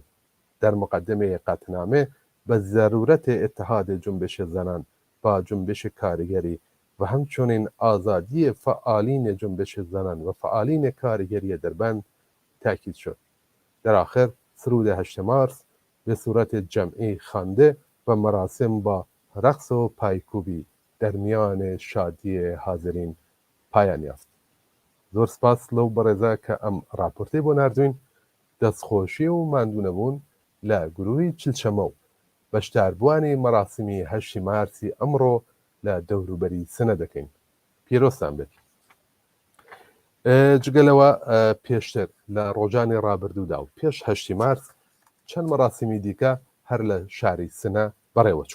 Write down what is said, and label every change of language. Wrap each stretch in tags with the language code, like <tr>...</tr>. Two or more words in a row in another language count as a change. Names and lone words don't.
<fa>در مقدمه قطعنامه به ضرورت اتحاد جنبش زنان با جنبش کارگری و همچنین آزادی فعالین جنبش زنان و فعالین کارگری دربند تاکید شد. در آخر سرود 8 مارس به صورت جمعی خوانده و مراسم با رقص و پایکوبی در میان شادی حاضرین پایان یافت.</fa> <ckb>زۆر سپاس لەو بەڕێزە کە ئەم راپۆرتەی بۆ ناردوین. دەستخۆشی و ماندوونەبوون لە گروهی چلچەمە و بەشداربوانی مەراسمی 8 مارسی ئەمڕۆ لە دەوروبەری سنە دەکەین. پیرۆستان بێت. جگەلەوە پێشتر لە ڕۆژانی ڕابردوودا و پێش 8 مارس چەند مەراسمی دیکە هەر لە شاری سنە بەڕێوە چوو.</ckb>